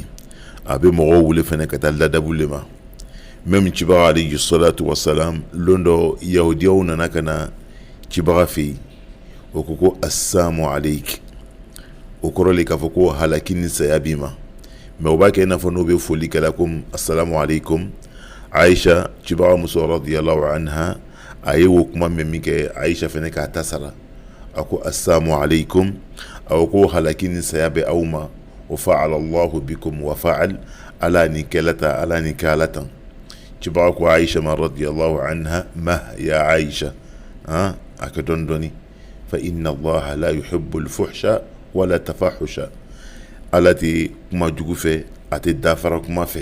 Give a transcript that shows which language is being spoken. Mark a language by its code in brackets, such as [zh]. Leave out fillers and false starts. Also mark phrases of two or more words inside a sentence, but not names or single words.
[bm] A bɛ mɔgɔw wele fɛnɛ ka taa ladabu le ma. Même cibaga [ar] عليه الصلاة والسلام, [bm] lon dɔ yahudiyaw nana ka na cibaga fɛ yen, o ko ko [ar] السلام عليك, [bm] o kɔrɔ le k'a fɔ ko halaki ni saya b'i ma. Mais o b'a kɛ i n'a fɔ n'o bɛ foli kɛla comme [ar] السلام عليكم. [bm] Aisha cibaga muso [ar] رضي الله عنها [bm] a ye o kuma mɛn min kɛ, Aisha fɛnɛ k'a ta sara, a ko [ar] السلام عليكم, [bm] a ko halaki ni saya bɛ aw ma, o [ar] فعل الله بكم وفعل, [bm] Ala ni kɛlata, Ala ni kɛ Ala tan. Cibaga ko Aisha ma [ar] رضي الله عنها, [bm] ma ya Aisha, a kɛ dɔɔni dɔɔni, [ar] فإن الله لا يحب الفحش ولا التفحش, [bm] Ala tɛ kuma jugu fɛ, a tɛ dafara kuma fɛ.